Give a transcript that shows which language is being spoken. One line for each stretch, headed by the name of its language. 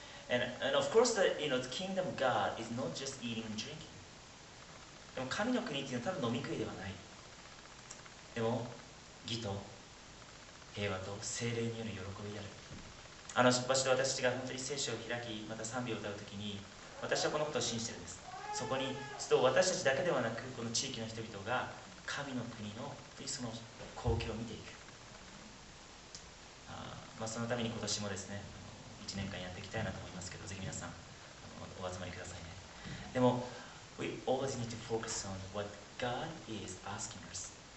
English: And of course the kingdom of God is not just eating and drinking.
Japanese: でも神の国っていうのはただ飲み食いではない。でも義と平和と聖霊による喜びである。場所で私たちが本当に聖書を開き、また賛美を歌うときに、私はこのことを信じているんです。そこに私たちだけではなく、この地域の人々が神の国のその光景を見ていく。そのために今年もですね、1年間やっていきたいなと思いますけど、ぜひ皆さんお集まりくださいね。
English: でも、We always need to focus on what God is asking us.